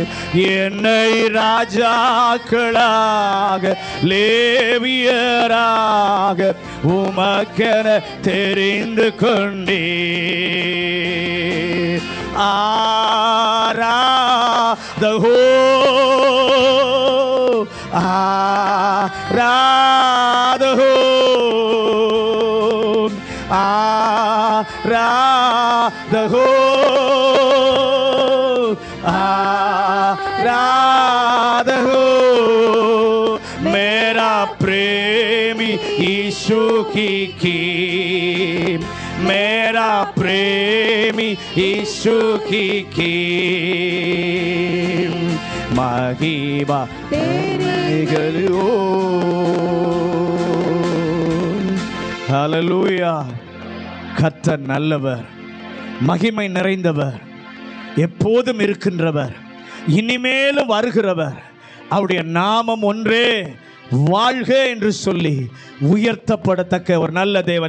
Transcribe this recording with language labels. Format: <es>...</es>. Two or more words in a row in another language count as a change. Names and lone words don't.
<ta>என்னை ராஜாக்களாக லேவியராக உமக்கென தெரிந்து கொண்டீர்.</ta> <hi>आराध हो, आराध हो, आराध हो, आराध हो. मेरा प्रेमी यीशु की मेरा प्रेमी यीशु की महिमा तेरी हो.</hi> <ta>ஹல்லேலூயா. கர்த்தர் நல்லவர், மகிமை நிறைந்தவர், எப்போதும் இருக்கின்றவர், இனிமேலும் வருகிறவர். அவருடைய நாமம் ஒன்றே வாழ்க என்று சொல்லி உயர்த்தப்படத்தக்க ஒரு நல்ல தேவன்.</ta>